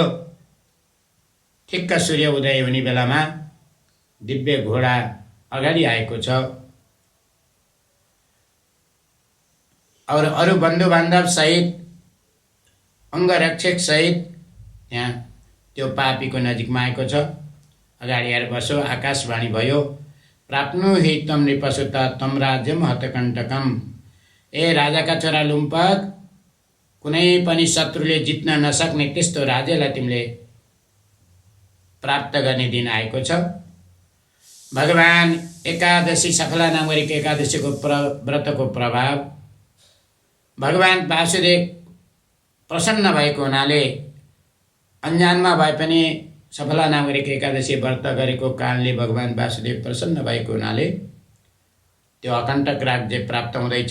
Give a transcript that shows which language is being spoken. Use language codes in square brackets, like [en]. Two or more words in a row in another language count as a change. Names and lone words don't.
[ne] ठिक्क सूर्य उदय हुने बेलामा दिव्य घोडा अगाडि आएको छ। और अरू बन्धु बान्धव सहित, अङ्गरक्षक सहित यहाँ त्यो पापीको नजिकमा आएको छ। अगाडि आएर बसो। आकाशवाणी भयो, [sa] प्राप्नु हि तम नृपसुत तम राज्यम हतकण्टकम। [ne] ए राजाका छोरा लुम्पक, कुनै पनि शत्रुले जित्न नसक्ने त्यस्तो राज्यलाई तिमीले प्राप्त गर्ने दिन आएको छ। भगवान् एकादशी सफला नामक एकादशीको व्रतको प्रभाव, भगवान् वासुदेव प्रसन्न भएको हुनाले अन्जानमा भए पनि सफला नामक एकादशी व्रत गरेको कारणले भगवान् वासुदेव प्रसन्न भएको हुनाले त्यो अकण्टक राज्य प्राप्त हुँदैछ।